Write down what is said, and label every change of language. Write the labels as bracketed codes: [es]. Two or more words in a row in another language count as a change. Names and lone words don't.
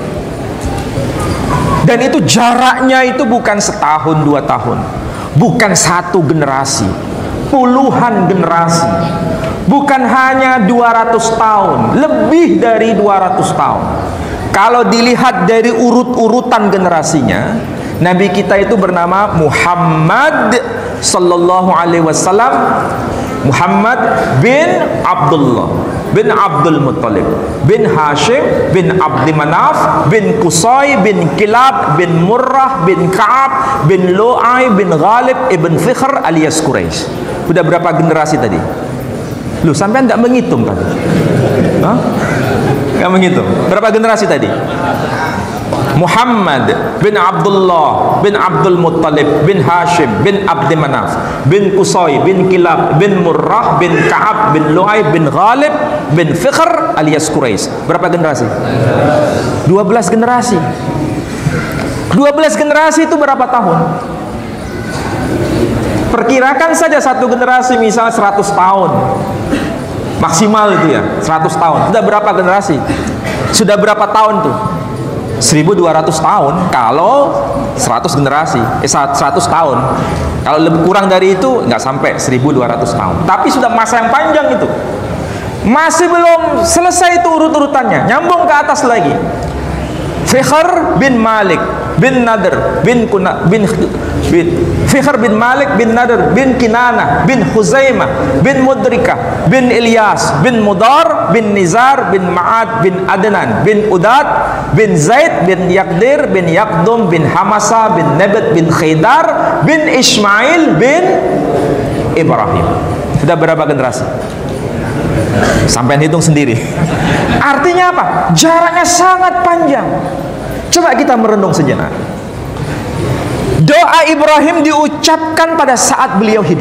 [id] Dan itu jaraknya itu bukan setahun, 2 tahun, bukan 1 generasi, puluhan generasi. Bukan hanya 200 tahun, lebih dari 200 tahun. Kalau dilihat dari urut-urutan generasinya, Nabi kita itu bernama Muhammad [ar] صلى الله عليه وسلم, [id] Muhammad bin Abdullah bin Abdul Muttalib bin Hashim bin Abdi Manaf bin Qusay bin Kilab bin Murrah bin Ka'ab bin Lu'ay bin Ghalib ibn Fikhr alias Quraisy. Sudah berapa generasi tadi? Loh, sampai enggak menghitung tadi? Hah? Enggak menghitung. Berapa generasi tadi? Muhammad bin Abdullah bin Abdul Muttalib bin Hashim bin Abdi Manaf bin Qusay bin Kilab bin Murrah bin Ka'ab bin Lu'ay bin Ghalib bin Fikhr alias Quraisy. Berapa generasi? 12 generasi. 12 generasi itu berapa tahun? Perkirakan saja satu generasi misalnya 100 tahun maksimal itu ya, 100 tahun. Sudah berapa generasi? Sudah berapa tahun tuh? 1200 tahun kalau 100 generasi, 100 tahun. Kalau lebih kurang dari itu nggak sampai 1200 tahun. Tapi sudah masa yang panjang itu. Masih belum selesai itu urut-urutannya. Nyambung ke atas lagi. Fikhr bin Malik bin Nadr bin Fikhr bin Malik bin Nadr bin Kinanah bin Khuzaimah bin Mudrikah bin Ilyas bin Mudar bin Nizar bin Ma'ad bin Adnan bin Udad bin Zaid bin Yaqdir bin Yaqdum bin Hamasa bin Nabat bin Khidar bin Ismail bin Ibrahim. Sudah berapa generasi? Sampai hitung sendiri. Artinya apa? Jaraknya sangat panjang. Coba kita merenung sejenak. Doa Ibrahim diucapkan pada saat beliau hidup.